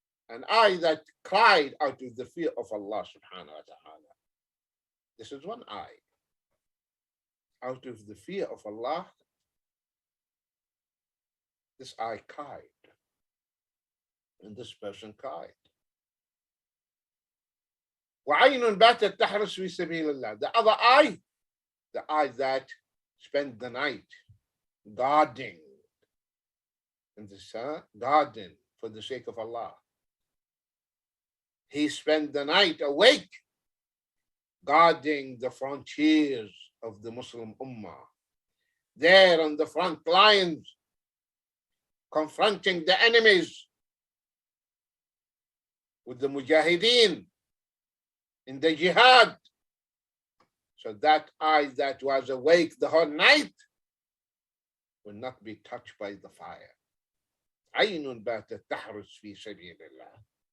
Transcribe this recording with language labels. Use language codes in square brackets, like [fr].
[en] An eye that cried out of the fear of Allah subhanahu wa ta'ala. This is one eye. Out of the fear of Allah, this eye cried. And this person cried. [ar] وعين باتت تحرس في سبيل الله. [en] The other eye, the eye that spent the night guarding in the garden for the sake of Allah. He spent the night awake, guarding the frontiers of the Muslim Ummah. There on the front lines, confronting the enemies with the mujahideen in the jihad. So that eye that was awake the whole night will not be touched by the fire. [ar] عين باتت تحرس في سبيل الله.